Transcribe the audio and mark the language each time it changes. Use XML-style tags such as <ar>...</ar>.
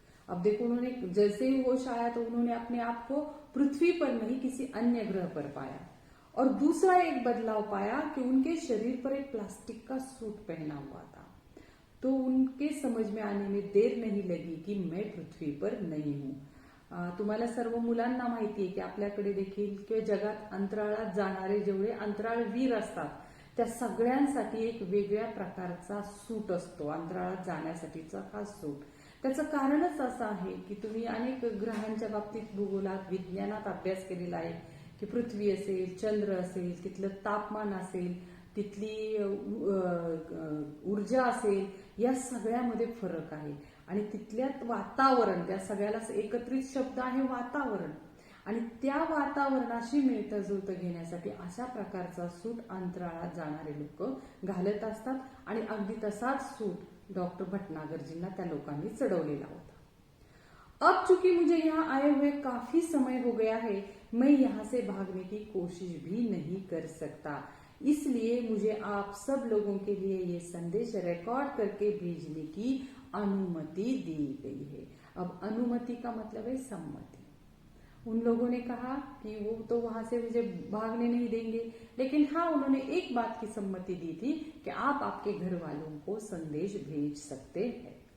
<hi>अब देखो, उन्होंने जैसे ही होश आया तो उन्होंने अपने आप को पृथ्वी पर नहीं किसी अन्य ग्रह पर पाया। और दूसरा एक बदलाव पाया कि उनके शरीर पर एक प्लास्टिक का सूट पहना हुआ था। तो उनके समझ में आने में देर नहीं लगी की मैं पृथ्वी पर नाही हूं।</hi> <mr>तुम्हाला सर्व मुलांना माहिती आहे की आपल्याकडे देखील किंवा जगात अंतराळात जाणारे जेवढे अंतराळवीर असतात त्या सगळ्यांसाठी एक वेगळ्या प्रकारचा सूट असतो, अंतराळात जाण्यासाठीचा खास सूट। त्याचं कारणच असं आहे की तुम्ही अनेक ग्रहांच्या बाबतीत भूगोलात विज्ञानात अभ्यास केलेला आहे की पृथ्वी असेल, चंद्र असेल, तिथलं तापमान असेल, तिथली ऊर्जा असेल, या सगळ्यामध्ये फरक आहे। आणि तिथल्यात वातावरण, त्या सगळ्याला एकत्रित शब्द आहे वातावरण, आणि त्या वातावरणाशी मिळतं जुळतं घेण्यासाठी अशा प्रकारचा सूट अंतराळात जाणारे लोक घालत असतात। आणि अगदी तसाच सूट डॉक्टर भटनागरजींना त्या लोकांनी चढवलेला होता।</mr> <hi>अब चूंकि मुझे यहाँ आए हुए काफी समय हो गया है, मैं यहाँ से भागने की कोशिश भी नहीं कर सकता, इसलिए मुझे आप सब लोगों के लिए ये संदेश रिकॉर्ड करके भेजने की अनुमति दी गई है। अब अनुमति का मतलब है सम्मति। उन लोगों ने कहा कि वो तो वहां से मुझे भागने नहीं देंगे, लेकिन हाँ, उन्होंने एक बात की सम्मति दी थी कि आप आपके घर वालों को संदेश भेज सकते हैं।</hi>